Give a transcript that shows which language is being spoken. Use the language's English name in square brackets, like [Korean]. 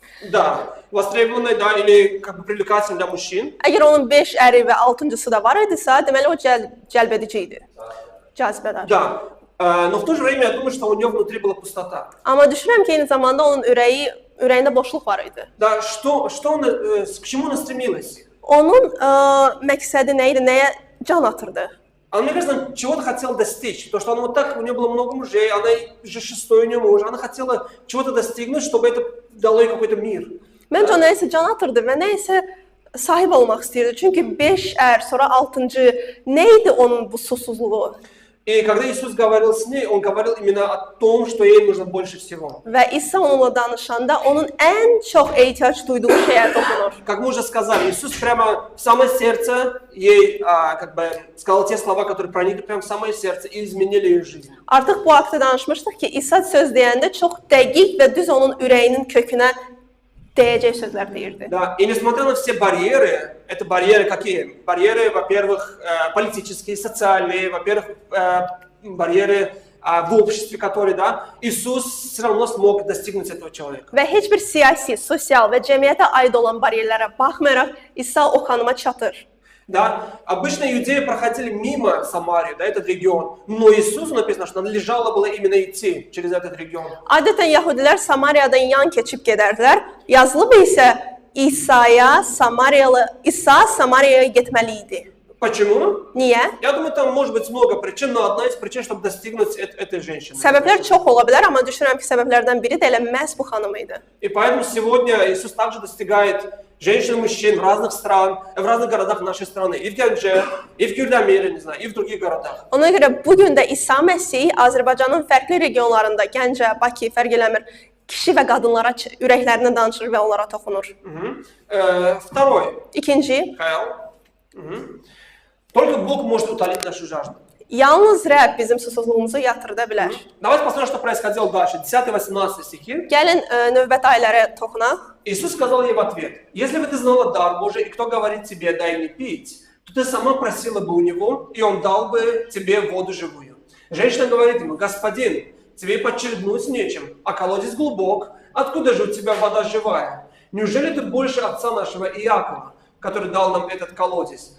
[Russian] Да, востребованной, да, или как бы привлекательной для мужчин. [Azerbaijani] Əgər onun 5 əri və 6-cısı da var idisə, deməli o cəlbedici idi. Cazibədar. [Russian] Да, но в то же время я думаю, что у нее внутри была пустота. [Azerbaijani] Amma düşünürəm ki, eyni zamanda onun ürəyində boşluq var idi. [Russian] Да, к чему она стремилась? [Azerbaijani] Onun məqsədi nə idi, nəyə can atırdı? [Russian] Она, мне кажется, она чего-то хотела достичь. Потому что она вот так, у нее было много мужей, она же 6-й у нее муж. Она хотела чего-то достигнуть, чтобы это дало ей какой-то мир. [Azerbaijani] Məncə o nəyisə can atırdı və nəyisə sahib olmaq istəyirdi. Çünki 5 ər, sonra 6-cı, nə idi onun bu susuzluğu? [Russian] И когда Иисус говорил с ней, Он говорил именно о том, что ей нужно больше всего. [Azerbaijani] Və İsa onunla danışanda onun ən çox ehtiyac duyduğu şeyə toxunur. [Russian] Как мы уже сказали, Иисус прямо в самое сердце ей как бы сказал те слова, которые проникли прямо в самое сердце и изменили ее жизнь. [Azerbaijani] Artıq bu haqda danışmışdıq ki, İsa söz deyəndə çox dəqiq və düz onun ürəyinin kökünə deyəcək sözlər deyirdi. [Russian] Да, и несмотря на все барьеры, это барьеры какие? Барьеры, во-первых, политические, социальные, во-первых, барьеры в обществе, которые, да, Иисус все равно смог достигнуть этого человека. [Azerbaijani] Və heç bir siyasi, sosial və cəmiyyətə aid olan bariyerlərə baxmayaraq İsa o xanıma çatır. [Russian] Да, обычно иудеи проходили мимо Самарии, да, этот регион, но Иисусу написано, что надлежало было именно идти через этот регион. [Azerbaijani] Adətən Yəhudilər Samariyadan yan keçib gedərdilər. Yazılıb isə İsa Samariyaya getməli idi. [Russian] Почему? [Azerbaijani] Niyə? [Russian] Я думаю, там может быть много причин, но одна из причин, чтобы достигнуть этой женщины. [Azerbaijani] Səbəblər çox ola bilər, amma düşünürəm ki, səbəblərdən biri də elə məhz bu xanım idi. [Russian] И поэтому сегодня Иисус также достигает женщин и мужчин в разных городах нашей страны. И в Gəncə, и в Kürdəmir, не знаю, и в других городах. [Azerbaijani] Ona görə bu gün də İsa Məsih Azərbaycanın fərqli regionlarında, Gəncə, Bakı fərq eləmir, kişi və qadınlara ürəklərindən danışır və onlara toxunur. [Russian] Второй. [Azerbaijani] İkinci, [Russian] Михаил. Только Бог может утолить нашу жажду. [Azerbaijani] yalnız Rəbb bizim susuzluğumuzu yatırda bilər. [Russian] Давайте посмотрим, что происходило дальше. 10-18 стихи. [Azerbaijani] Gəlin növbəti ayələrə toxunaq. [Russian] Иисус сказал ей в ответ: «Если бы ты знала дар Божий, и кто говорит тебе, дай мне пить, то ты сама просила бы у него, и он дал бы тебе воду живую». Женщина говорит ему: «Господин, тебе и подчеркнуть нечем, а колодец глубок. Откуда же у тебя вода живая? Неужели ты больше отца нашего Иакова, который дал нам этот колодец?